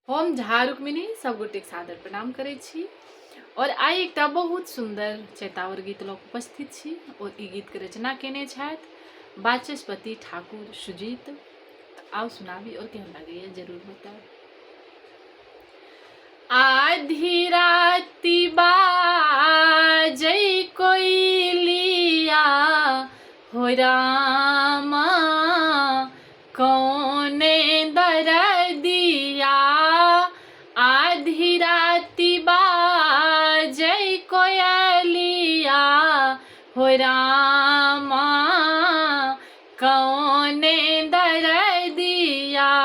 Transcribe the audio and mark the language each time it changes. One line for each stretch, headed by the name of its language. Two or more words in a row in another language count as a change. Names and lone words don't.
Maithili: हम झा रुक्मिणी सब गोटेक सादर प्रणाम करै छी और आइ एकटा बहुत सुंदर चैतावर गीत लऽ उपस्थित छी और ई गीत के रचना केने छथि वाचस्पति ठाकुर सुजीत। आओ सुनाबी और केहन लागैए जरूर बताओ। आधी राति बाजै कोइलिया हो रामा कौने दरदिया। आधी राति बाजै कोयलिया हो रामा कौने दरदिया।